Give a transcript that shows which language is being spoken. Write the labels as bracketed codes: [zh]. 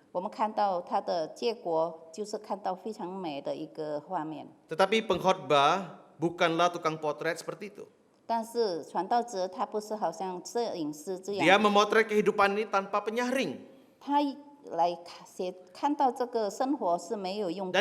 [zh] 我们看到它的结果，就是看到非常美的一个画面。 [id] Tetapi pengkhotbah bukanlah tukang potret seperti itu. [zh] 但是传道者他不是好像摄影师这 [id] Dia [zh] 样， [id] memotret kehidupan ini tanpa penyaring. [zh] 他来看到这个生活是没有用过